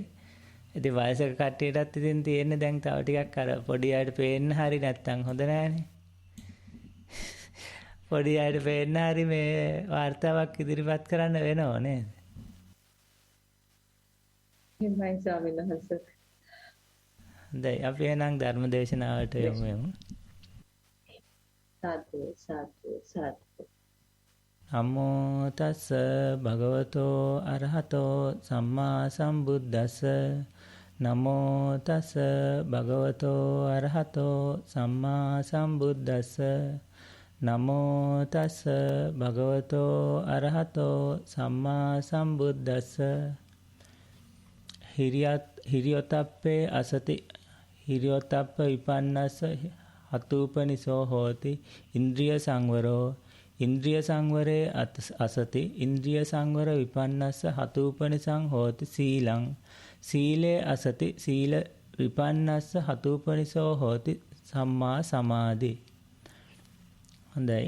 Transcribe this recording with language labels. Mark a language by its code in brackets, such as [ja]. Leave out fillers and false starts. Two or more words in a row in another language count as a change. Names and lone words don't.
[si] ඉතින් වයසක කට්ටියටත් ඉතින් තියෙන්නේ දැන් තව ටිකක් අර පොඩි අයට පේන්න හරි නැත්තම් හොඳ නෑනේ. පොඩි අයට පේන්න හරි මේ වார்த்தාවක් ඉදිරිපත් කරන්න වෙනව නේද? එහෙමයි ස්වාමීන් වහන්සේ. හොඳයි අපි එහෙනම් ධර්ම දේශනාවට යමු. සාදු සාදු සාදු. [pi] නමෝ තස් භගවතෝ අරහතෝ සම්මා සම්බුද්දස්ස නමෝ තස් භගවතෝ අරහතෝ සම්මා සම්බුද්දස්ස නමෝ තස් භගවතෝ අරහතෝ සම්මා සම්බුද්දස්ස හිරියොතප්පේ අසති හිරියොතප්ප විපන්නස්ස හතූපනිසෝ හෝති ඉන්ද්‍රිය සංවරෝ ඉන්ද්‍රිය සංවරේ අසති ඉන්ද්‍රිය සංවර විපන්නස්ස හතූපනිසං හෝති සීලං සීලේ අසති සීල විපන්නස්ස හතුපනිසෝ හෝති සම්මා සමාධි. [si] හොඳයි.